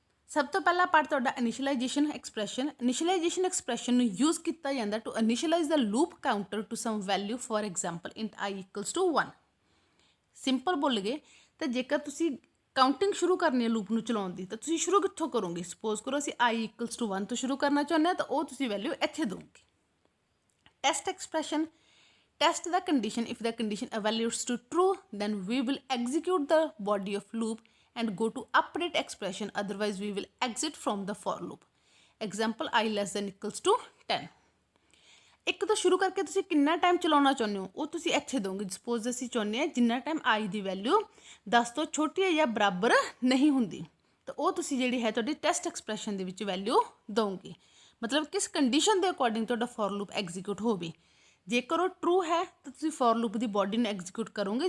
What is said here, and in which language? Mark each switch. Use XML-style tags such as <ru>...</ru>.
<pa>ਸਭ ਤੋਂ ਪਹਿਲਾ ਪਾਰਟ ਤੁਹਾਡਾ ਇਨੀਸ਼ੀਅਲਾਈਜੇਸ਼ਨ ਐਕਸਪ੍ਰੈਸ਼ਨ। ਇਨੀਸ਼ੀਅਲਾਈਜੇਸ਼ਨ ਐਕਸਪ੍ਰੈਸ਼ਨ ਨੂੰ ਯੂਜ਼ ਕੀਤਾ ਜਾਂਦਾ</pa> <en>to initialize the loop counter to some value,</en> <pa>for example int i equals to 1। Simple ਬੋਲ ਗਏ ਤਾਂ ਜੇਕਰ ਤੁਸੀਂ ਕਾਊਂਟਿੰਗ ਸ਼ੁਰੂ ਕਰਨੀ ਹੈ ਲੂਪ ਨੂੰ ਚਲਾਉਣ ਦੀ ਤਾਂ ਤੁਸੀਂ ਸ਼ੁਰੂ ਕਿੱਥੋਂ ਕਰੋਗੇ? ਸਪੋਜ਼ ਕਰੋ ਅਸੀਂ i ਇਕੁਅਲਸ ਟੂ 1 ਤੋਂ ਸ਼ੁਰੂ ਕਰਨਾ ਚਾਹੁੰਦੇ ਹਾਂ ਤਾਂ ਉਹ ਤੁਸੀਂ ਵੈਲਿਊ ਇੱਥੇ ਦੋਗੇ।</pa> <en>Test expression, test the condition. If the condition evaluates to true, then we will execute the body of loop and go to update expression, otherwise we will exit from the for loop. Example, i less than equals to 10।</en> <pa>ਇੱਕ ਤੋਂ ਸ਼ੁਰੂ ਕਰਕੇ ਤੁਸੀਂ ਕਿੰਨਾ time ਚਲਾਉਣਾ ਚਾਹੁੰਦੇ ਹੋ ਉਹ ਤੁਸੀਂ ਇੱਥੇ ਦੋਗੇ। ਸਪੋਜ਼ ਅਸੀਂ ਚਾਹੁੰਦੇ ਹਾਂ ਜਿੰਨਾ ਟਾਈਮ i ਦੀ ਵੈਲਿਊ 10 ਤੋਂ ਛੋਟੀ ਹੈ ਜਾਂ ਬਰਾਬਰ ਨਹੀਂ ਹੁੰਦੀ ਤਾਂ ਉਹ ਤੁਸੀਂ ਜਿਹੜੀ ਹੈ ਤੁਹਾਡੀ ਟੈਸਟ ਐਕਸਪ੍ਰੈਸ਼ਨ ਦੇ ਵਿੱਚ ਵੈਲਿਊ ਦੋਗੇ। ਮਤਲਬ ਕਿਸ ਕੰਡੀਸ਼ਨ ਦੇ ਅਕੋਰਡਿੰਗ ਤੁਹਾਡਾ ਫॉर ਲੂਪ ਐਗਜ਼ੀਕਿਊਟ ਹੋਵੇ। ਜੇਕਰ ਉਹ ਟਰੂ ਹੈ ਤਾਂ ਤੁਸੀਂ ਫॉर ਲੂਪ ਦੀ ਬੋਡੀ ਨੂੰ ਐਗਜ਼ੀਕਿਊਟ ਕਰੋਗੇ।</pa>